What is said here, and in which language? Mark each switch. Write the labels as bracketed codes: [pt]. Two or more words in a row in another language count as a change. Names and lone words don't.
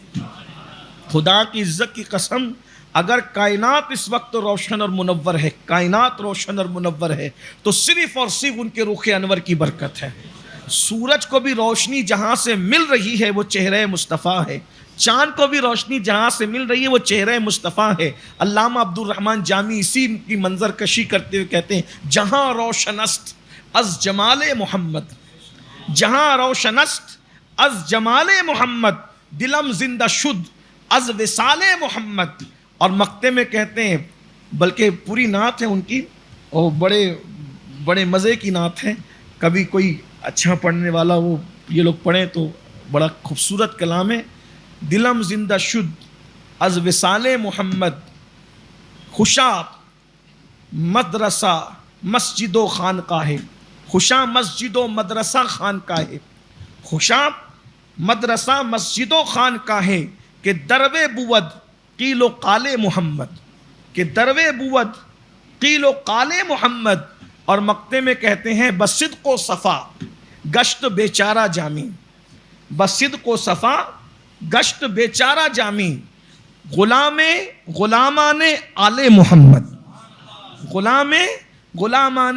[ur] خدا کی عزت کی قسم، اگر کائنات اس وقت روشن اور منور ہے، کائنات روشن اور منور ہے، تو صرف اور صرف ان کے رخ انور کی برکت ہے. سورج کو بھی روشنی جہاں سے مل رہی ہے وہ چہرہ مصطفیٰ ہے. چاند کو بھی روشنی جہاں سے مل رہی ہے وہ چہرہ مصطفیٰ ہے. علامہ عبد الرحمن جامی اسی کی منظر کشی کرتے ہوئے کہتے ہیں [fa] جہاں روشن است از جمال محمد، جہاں روشن است از جمال محمد، دلم زندہ شد از وصال محمد. [ur] اور مقطع میں کہتے ہیں، بلکہ پوری نعت ہے ان کی، اور بڑے مزے کی نعت ہے. کبھی کوئی اچھا پڑھنے والا وہ یہ لوگ پڑھیں تو بڑا خوبصورت کلام ہے. [fa] دلم زندہ شد از وصال محمد، خوشا مدرسہ مسجد و خانقاہ، خوشا مسجد و مدرسہ خانقاہ، خوشا مدرسہ مسجد و خانقاہ کہ دروے بود قیل و قال محمد، کہ دروے بود قیل و قال محمد. [ur] اور مقطع میں کہتے ہیں [fa] بصدق و صفا گشت بیچارہ جامی، بصدق و صفا گشت بیچارہ جامی، غلامان آل محمد، غلامان.